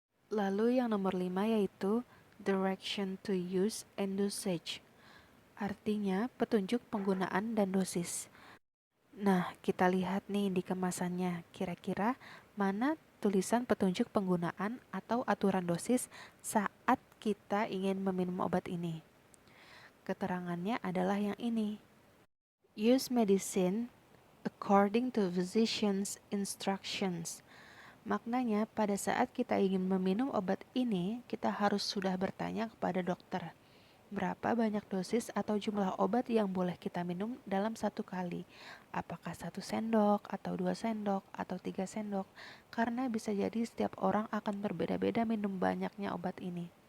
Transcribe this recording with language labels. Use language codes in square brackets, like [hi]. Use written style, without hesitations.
[id] Lalu yang nomor 5 yaitu [en] direction to use and dosage, [id] artinya petunjuk penggunaan dan dosis. Nah, kita lihat nih di kemasannya, kira-kira mana tulisan petunjuk penggunaan atau aturan dosis saat kita ingin meminum obat ini. Keterangannya adalah yang ini. [en] Use medicine according to physician's instructions. [id] Maknanya pada saat kita ingin meminum obat ini, kita harus sudah bertanya kepada dokter. Berapa banyak dosis atau jumlah obat yang boleh kita minum dalam satu kali? Apakah 1 sendok, atau 2 sendok, atau 3 sendok? Karena bisa jadi setiap orang akan berbeda-beda minum banyaknya obat ini.